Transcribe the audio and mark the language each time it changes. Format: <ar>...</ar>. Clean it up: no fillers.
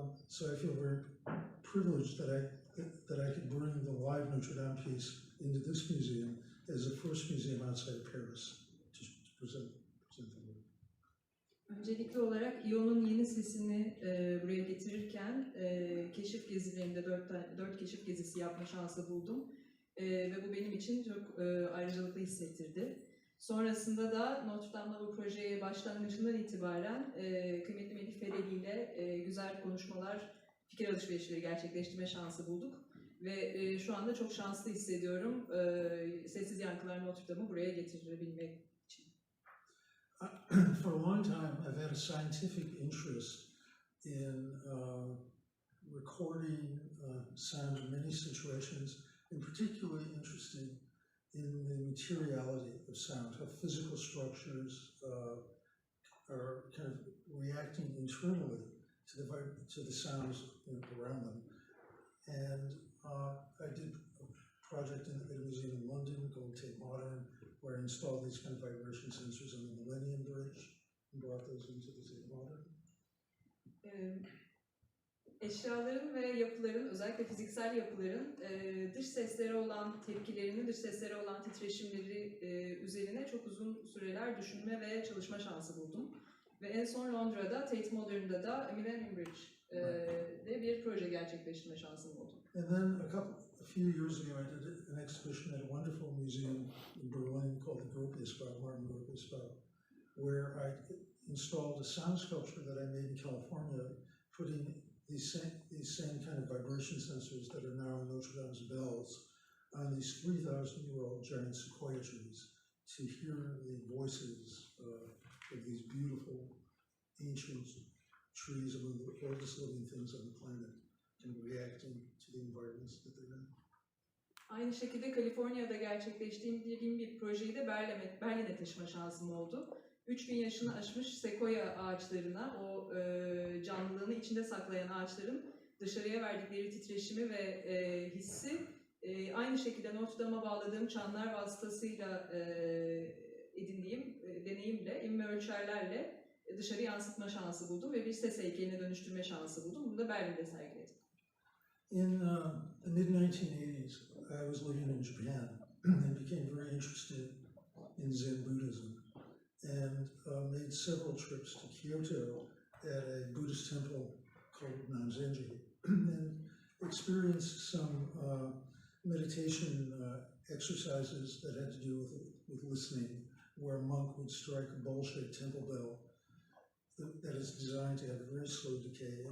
<en>So I feel very privileged that I could bring the live Notre-Dame piece into this museum as the first museum outside of Paris to present the work.</en> <tr>Öncelikli olarak İO'nun yeni sesini buraya getirirken keşif gezilerinde 4 keşif gezisi yapma şansı buldum. Ve bu benim için çok ayrıcalıklı hissettirdi. Sonrasında da Notre-Dame'da bu projeye başlangıcından itibaren kıymetli Melih Fereli ile güzel konuşmalar, fikir alışverişleri gerçekleştirme şansı bulduk. Ve şu anda çok şanslı hissediyorum sessiz yankılar Notre-Dame'ı buraya getirebilmek için.</tr> <en>For a long time, I've had a scientific interest in recording sound in many situations, and particularly interested in the materiality of sound, how physical structures are kind of reacting internally to the sounds around them. And I did a project in a museum in London called Tate Modern, where I installed these kind of vibration sensors on the Millennium Bridge and brought those into the Tate Modern.</en> <tr>Eşyaların ve yapıların, özellikle fiziksel yapıların dış seslere olan tepkilerini, dış seslere olan titreşimleri üzerine çok uzun süreler düşünme ve çalışma şansı buldum. Ve en son Londra'da, Tate Modern'da da Millennium Bridge'de bir proje gerçekleştirme şansım oldu.</tr> <en>And then a few years ago, I did an exhibition at a wonderful museum in Berlin called the Gropiusbau, Martin Gropiusbau, where I installed a sound sculpture that I made in California, putting these same kind of vibration sensors that are now in Notre Dame's bells on these 3,000-year-old giant sequoia trees to hear the voices of these beautiful ancient trees, among the oldest living things on the planet, and reacting to the environments that they're in.</en> <tr>Aynı şekilde Kaliforniya'da gerçekleştirdiğim bir projeyi de Berlin'e taşıma şansım oldu. 3000 yaşını aşmış sekoya ağaçlarına, o canlılığını içinde saklayan ağaçların dışarıya verdikleri titreşimi ve hissi aynı şekilde Notre-Dame'a bağladığım çanlar vasıtasıyla edindiğim deneyimle, inme ölçerlerle dışarı yansıtma şansı buldum ve bir ses heykeline dönüştürme şansı buldum. Bunu da Berlin'de sergiledim.</tr> <en>In the mid-1980s, I was living in Japan and became very interested in Zen Buddhism and made several trips to Kyoto at a Buddhist temple called Nanzenji and experienced some meditation exercises that had to do with listening, where a monk would strike a bowl-shaped temple bell that is designed to have a very slow decay.</en>